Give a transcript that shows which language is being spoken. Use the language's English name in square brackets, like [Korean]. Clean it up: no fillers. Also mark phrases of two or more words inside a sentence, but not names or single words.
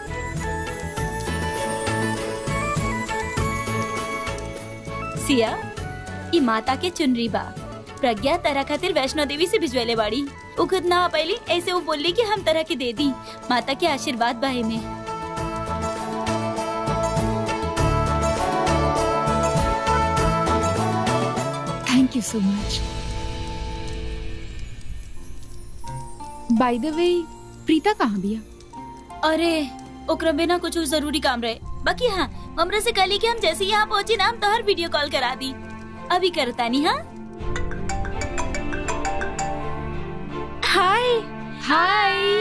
[Bhojpuri] सिया, ई माता के चुनरी बा। प्रज्ञा तरह खातिर वैष्णो देवी से भिजवेले बाड़ी। वो खुद ना आ पाइली, ऐसे वो बोली कि हम तरह के दे दी। माता के आशीर्वाद बा में। [English] thank you so much. by the way, [Bhojpuri] प्रीता कहाँ बिया? अरे ओकरा बिना कुछ जरूरी काम रहे। बाकी हाँ, हमरा से कली कि हम जैसे यहाँ पहुँची ना, हम तो हर वीडियो कॉल करा दी। अभी करता नहीं। हाँ हाय हाय।